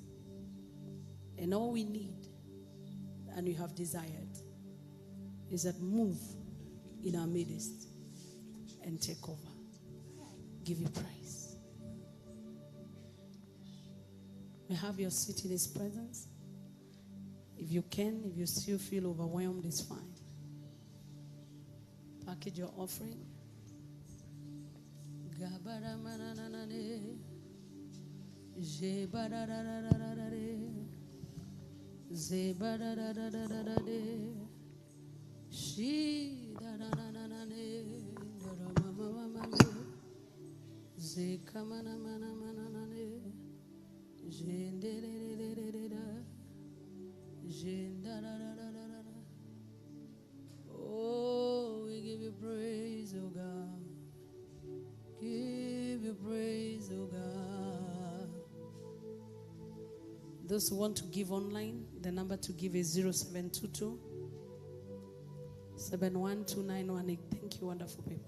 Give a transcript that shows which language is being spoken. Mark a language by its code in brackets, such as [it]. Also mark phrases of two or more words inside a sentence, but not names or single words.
[en] And all we need, and you have desired, is that move in our midst and take over. Give you praise. We have your seat in his presence. If you can, if you still feel overwhelmed, it's fine. Package your offering. Gabaramananane. Jebararararare. Zebararararare. She darananane. Daramamamamane. Zekamanamananane. Jendererererera. Jendararararara. Oh, we give you praise, oh God. Give you praise, oh God. Those who want to give online, the number to give is 0722 712 Thank you, wonderful people.